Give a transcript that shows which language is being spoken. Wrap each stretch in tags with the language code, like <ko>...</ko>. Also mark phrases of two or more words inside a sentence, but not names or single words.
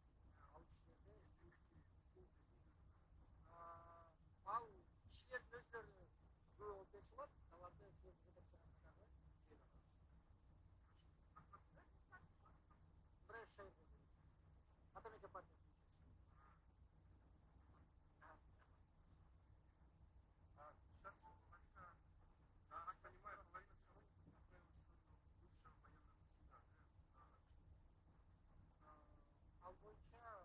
<ky>Ал кишилерде ал кишилердин өзлөрү күбө болуп бериши алат. Аларды силердин редакцияга дагы жибере алабыз.</ky> <ru>Бреш Шайбы. Атамекен партиясынын сейчас половина, я так понимаю, половина сторонников направилась в сторону бывшего военного суда,</ru> <ky>ал боюнча</ky>